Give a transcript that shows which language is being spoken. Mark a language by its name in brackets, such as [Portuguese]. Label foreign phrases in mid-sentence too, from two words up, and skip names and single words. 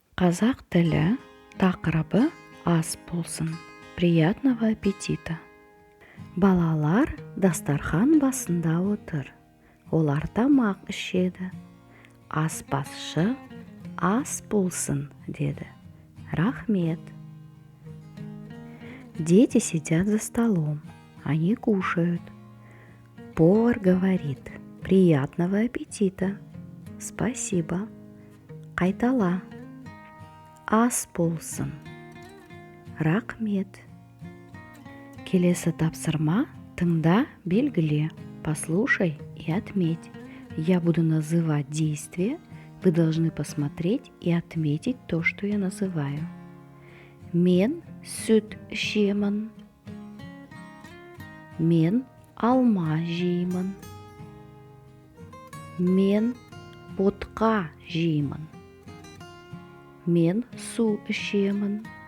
[Kazakh] Қазақ тілі тақырыбы ас болсын. [Russian] Приятного аппетита. [Kazakh] Балалар дастархан басында отыр. Олар тамақ ішеді. Аспазшы ас болсын деді. Рахмет. [Russian] Дети сидят за столом. Они кушают. Повар говорит: приятного аппетита. Спасибо. [Kazakh] Қайтала. Ас болсын. Рахмет. Келесі тапсырма тыңда, белгіле. [Russian] Послушай и отметь. Я буду называть действия. Вы должны посмотреть и отметить то, что я называю. [Kazakh] Мен сүт ішемін. Мен алма жеймін. Мен ботқа жеймін. Мен су ішемін.